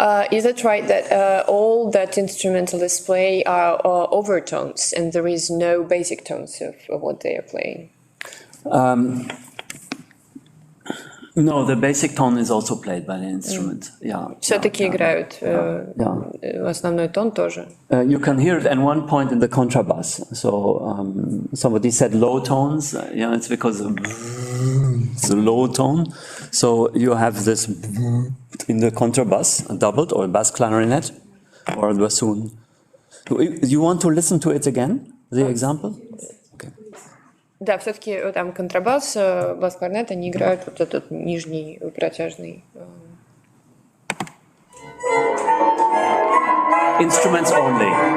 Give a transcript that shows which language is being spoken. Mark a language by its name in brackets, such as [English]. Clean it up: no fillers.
[English] Is it right that all that instrumentalists play are overtones and there is no basic tones of what they are playing? No, the basic tone is also played by the instrument. Yeah. [Russian] Все-таки играют основной тон тоже. [English] You can hear it at one point in the contrabass. So somebody said low tones. Yeah, it's because it's a low tone. So you have this in the contrabass, doubled, or bass clarinet, or bassoon. You want to listen to it again? The example? [Russian] Да, все-таки там контрабас, бас-кларнет, они играют вот этот нижний протяжный. [English] Instruments only.